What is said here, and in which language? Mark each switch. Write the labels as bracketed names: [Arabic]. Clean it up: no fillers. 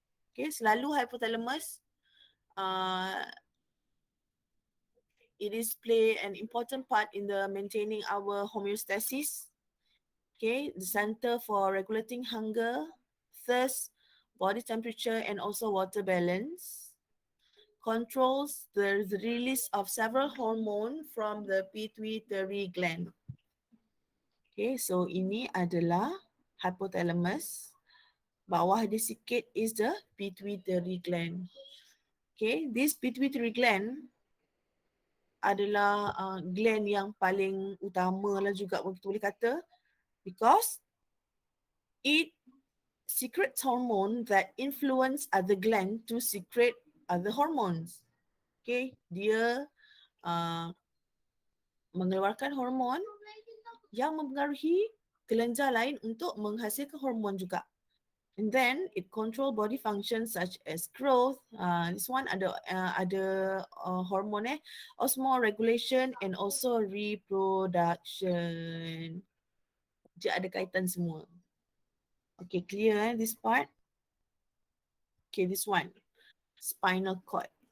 [English] Okay, selalu hypothalamus it is play an important part in the maintaining our homeostasis. Okay, the center for regulating hunger, thirst, body temperature, and also water balance. Controls the release of several hormones from the pituitary gland. [Malay] Okay, so ini adalah hypothalamus. Bawah dia sikit [English] is the pituitary gland. Okay, this pituitary gland [Malay] adalah gland yang paling utama lah juga kita boleh kata, [English] because it secretes hormone that influence other gland to secrete other hormones. [Malay] Okay, dia mengeluarkan hormon yang mempengaruhi kelenjar lain untuk menghasilkan hormon juga. [English] And then it control body functions such as growth. This one ada hormon osmoregulation and also reproduction. [Malay] Dia ada kaitan semua. [English] Okay, clear this part? Okay, this one. Spinal cord.